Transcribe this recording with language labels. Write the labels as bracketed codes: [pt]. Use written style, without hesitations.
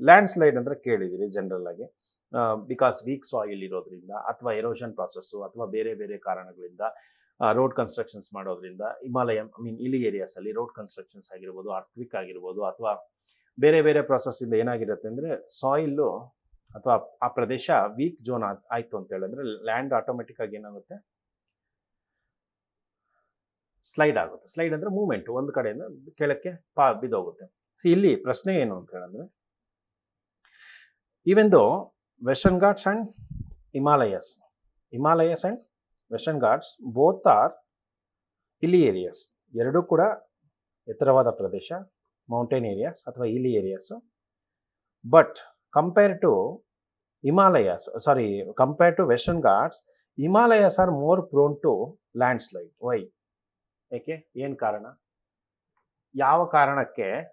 [kn] Land slide ಅಂದರೆ ಕೇಳಿದ್ದೀರಿ general ಆಗಿ, ಬಿಕಾಸ್ ವೀಕ್ ಸಾಯಿಲ್ ಇರೋದ್ರಿಂದ ಅಥವಾ ಎರೋಷನ್ ಪ್ರಾಸೆಸ್ಸು ಅಥವಾ ಬೇರೆ ಬೇರೆ ಕಾರಣಗಳಿಂದ ರೋಡ್ ಕನ್ಸ್ಟ್ರಕ್ಷನ್ಸ್ ಮಾಡೋದ್ರಿಂದ ಹಿಮಾಲಯ, ಐ ಮೀನ್ ಇಲ್ಲಿ ಏರಿಯಾಸಲ್ಲಿ ರೋಡ್ ಕನ್ಸ್ಟ್ರಕ್ಷನ್ಸ್ ಆಗಿರ್ಬೋದು, ಅರ್ಥ್ಕ್ವಿಕ್ ಆಗಿರ್ಬೋದು, ಅಥವಾ ಬೇರೆ ಬೇರೆ ಪ್ರಾಸೆಸ್ಸಿಂದ ಏನಾಗಿರುತ್ತೆ ಅಂದರೆ ಸಾಯಿಲ್ಲು ಅಥವಾ ಆ ಪ್ರದೇಶ ವೀಕ್ ಝೋನ್ ಆಯಿತು ಅಂತ ಹೇಳಿದ್ರೆ ಲ್ಯಾಂಡ್ ಆಟೋಮೆಟಿಕ್ ಆಗಿ ಏನಾಗುತ್ತೆ? ಸ್ಲೈಡ್ ಆಗುತ್ತೆ. ಸ್ಲೈಡ್ ಅಂದರೆ ಮೂವ್ಮೆಂಟ್, ಒಂದು ಕಡೆಯಿಂದ ಕೆಳಕ್ಕೆ ಬಿದ್ದೋಗುತ್ತೆ. ಇಲ್ಲಿ ಪ್ರಶ್ನೆ ಏನು ಅಂತ ಹೇಳಿದ್ರೆ, [en] even though Western Ghats and Himalayas and Western Ghats both are [kn] ಹಿಲಿ areas ಎರಡೂ ಕೂಡ ಎತ್ತರವಾದ ಪ್ರದೇಶ, ಮೌಂಟೇನ್ ಏರಿಯಾಸ್ ಅಥವಾ ಹಿಲಿ areas. [en] But compare to Himalayas, compare to Western Ghats, Himalayas are more prone to landslide. [kn] Y? ಏಕೆ? ಏನು ಕಾರಣ? ಯಾವ ಕಾರಣಕ್ಕೆ?